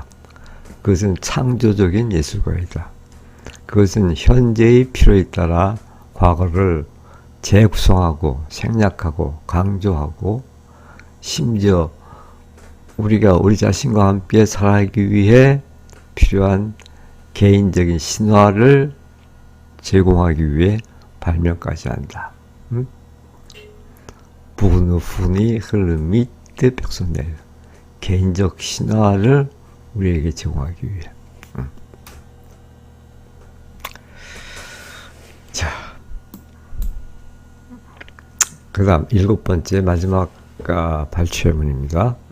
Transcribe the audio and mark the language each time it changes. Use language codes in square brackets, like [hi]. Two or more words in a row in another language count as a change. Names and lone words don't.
[ko] 그것은 창조적인 예술가이다. 그것은 현재의 필요에 따라 과거를 재구성하고 생략하고 강조하고 심지어 우리가 우리 자신과 함께 살아가기 위해 필요한 개인적인 신화를 제공하기 위해 발명까지 한다. [fr] Pour nous fournir le mythe personnel. [ko] 개인적 신화를 우리에게 제공하기 위해. 자, 그 다음 7번째 마지막 발췌문입니다.